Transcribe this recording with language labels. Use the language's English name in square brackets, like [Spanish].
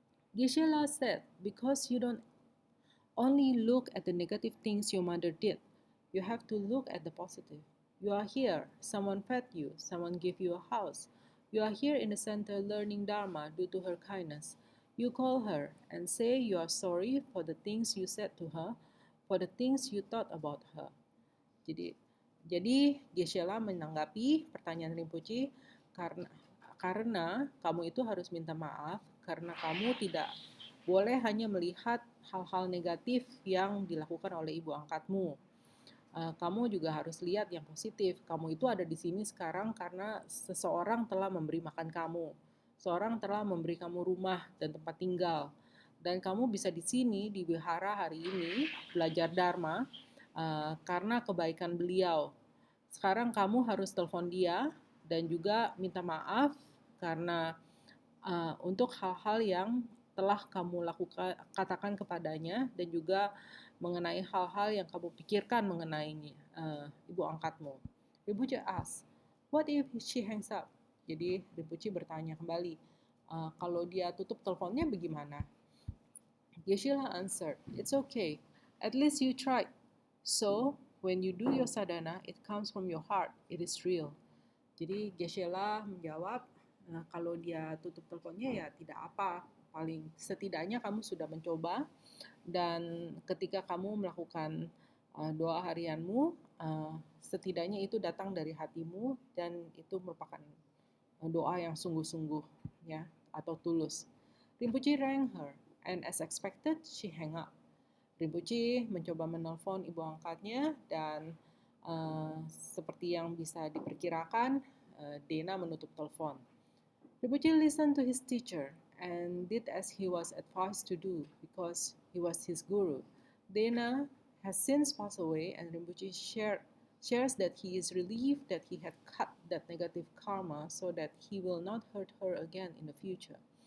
[English] Geshe-la said, because you don't only look at the negative things your mother did, you have to look at the positive. You are here, someone fed you, someone gave you a house. You are here in the center learning Dharma due to her kindness. You call her and say you are sorry for the things you said to her, for the things you thought about her. [Indonesian] Jadi Geshe-la menanggapi pertanyaan Rinpoche karena kamu itu harus minta maaf karena kamu tidak boleh hanya melihat hal-hal negatif yang dilakukan oleh ibu angkatmu. Kamu juga harus lihat yang positif. Kamu itu ada di sini sekarang karena seseorang telah memberi makan kamu. Seorang telah memberi kamu rumah dan tempat tinggal. Dan kamu bisa di sini, di wihara hari ini, belajar Dharma karena kebaikan beliau. Sekarang kamu harus telepon dia dan juga minta maaf karena untuk hal-hal yang telah kamu lakukan, katakan kepadanya, dan juga mengenai hal-hal yang kamu pikirkan mengenai ibu angkatmu. [English] Rinpoche asked, what if she hangs up? [Indonesian] Jadi Rinpoche bertanya kembali, kalau dia tutup teleponnya bagaimana? [English] Geshe-la answered, it's okay, at least you tried. So, when you do your sadhana, it comes from your heart, it is real. [Indonesian] Jadi Geshe-la menjawab, kalau dia tutup teleponnya ya tidak apa, paling setidaknya kamu sudah mencoba dan ketika kamu melakukan doa harianmu, setidaknya itu datang dari hatimu dan itu merupakan doa yang sungguh-sungguh ya atau tulus. [English] Rinpoche rang her and as expected she hang up. [Indonesian] Rinpoche mencoba menelpon ibu angkatnya dan seperti yang bisa diperkirakan, Dena menutup telepon. [English] Rinpoche listened to his teacher and did as he was advised to do because he was his guru. Dena has since passed away and Rinpoche shares that he is relieved that he had cut that negative karma so that he will not hurt her again in the future.